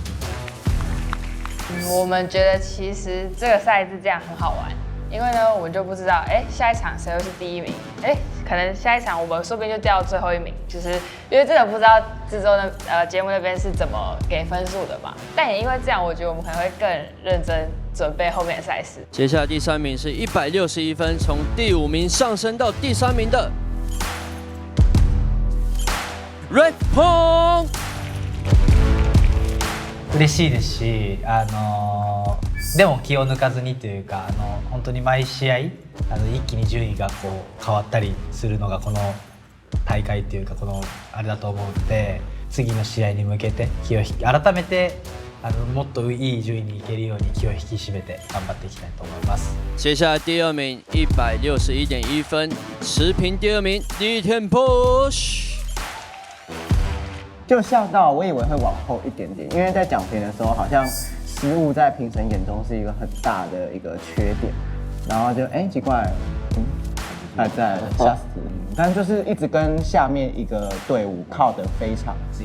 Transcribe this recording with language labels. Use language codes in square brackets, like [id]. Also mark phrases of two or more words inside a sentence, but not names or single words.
[zh] 我们觉得其实这个赛制这样很好玩，因为呢，我们就不知道，下一场谁会是第1名，可能下一场我们说不定就掉到最后1名，就是因为真的不知道制作节目那边是怎么给分数的嘛。但也因为这样，我觉得我们可能会更认真准备后面的赛事。接下来第3名是161分，从第5名上升到第3名的 Red Pong。 [ja] 嬉しいですし、でも気を抜かずにというか、本当に毎試合一気に順位がこう変わったりするのがこの大会というかこのあれだと思うので、次の試合に向けて改めてもっといい順位に行けるように気を引き締めて頑張っていきたいと思います。 [zh] 接下来第2名161.1分，持平第2名第一天 Push。就吓到，我以为会往后一点点，因为在讲评的时候，好像失误在评审眼中是一个很大的一个缺点，然后就奇怪，还在吓死，但就是一直跟下面一个队伍靠得非常近，